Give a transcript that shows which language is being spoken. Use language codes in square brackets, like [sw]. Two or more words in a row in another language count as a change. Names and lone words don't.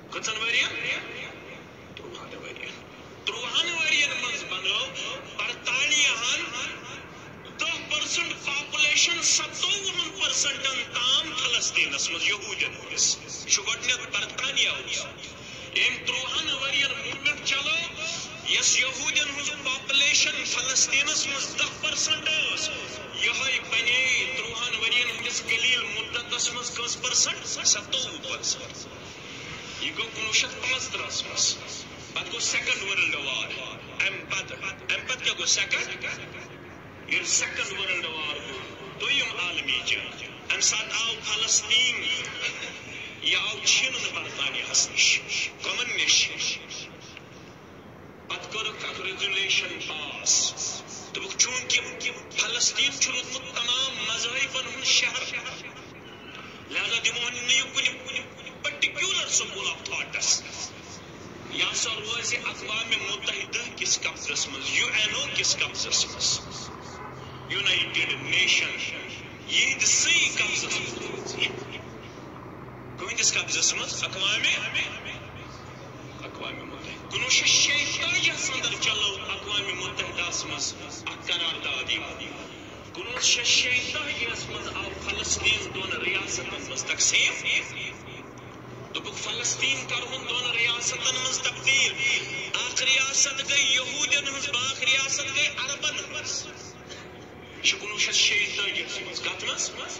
[ks] کتن ورین 30 ورین 30 ورین مز بنو برطانیہن 10% پاپولیشن 57% تام فلسطینس مز یہودین ہندس یہ گۄڈنیتھ برطانیہ یم 30 ورین موومنٹ چلو یس یہودین ہز پاپولیشن فلسطینس مز 10% یہ بنے 30 ورین ہندس قلیل مدتس مز کس پرسنٹ 57%. یہ گو 1915 مز پتہ گو [en] Second World War [ks] ام پتہ کیا گو سیکنڈ یہ [en] Second World War [ks] گو دویم عالمی جنگ ام سات آو فلسطین یہ آو چھینن برطانیہ نش کمن نش پتہ کرک اک ریزولیشن پاس دوک چونکہ فلسطین چھ روزمت تمام مذہبن ہند شہر لہذا دمون نیو کن [en] particular school of thoughts [ks] یہ سا روز اقوام متحدہ کس قبضس مز UN کس قبضس مز [en] United Nation [ks] یہ سی قبضس مز کس قبضس مز اقوام متحدہ 1946 اندر چلو اقوام متحدہ مز اک قرارداد 1946 مز آو فلسطین دون ریاستن مز تقسیم دوپک فلسطین کرہن دون ریاستن مز تبدیل اخ ریاست گئی یہودین ہز باق ریاست گئی عربن مز یہ 1946 مز کت مز